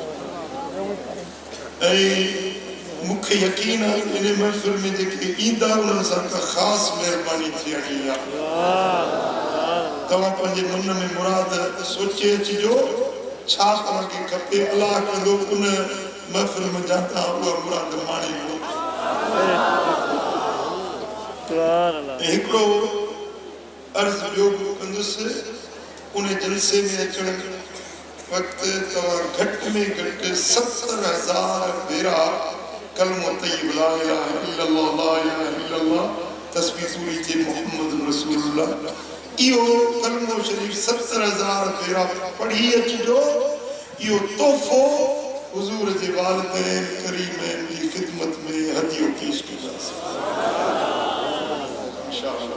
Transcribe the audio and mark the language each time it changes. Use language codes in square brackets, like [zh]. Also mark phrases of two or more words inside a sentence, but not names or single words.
[sd] ऐं मूंखे यकीन आहे इन महफ़िल में जेके ईंदा उन्हनि सां का ख़ासि महिरबानी थियणी आहे तव्हां पंहिंजे मन में मुराद सोचे अचिजो छा तव्हांखे खपे अलाह कंदो उन महफ़िल में जा तव्हां उहा मुराद माणींदो हिकिड़ो अर्ज़ ॿियो बि कंदुसि उन जलसे में अचण वक़्तु तव्हां घटि में घटि 70,000 भेरा कलमो तय्यब [ar] لا إله إلا الله لا إله إلا الله [sd] तस्बीह पूरी जे [ar] محمد رسول الله [sd] इहो कलमो शरीफ 70,000 भेरा पढ़ी अचिजो इहो तोहफ़ो हुज़ूर जे वालिदैन करीमन जी ख़िदमत में हदियो पेश कंदासीं इंशाअल्लाह।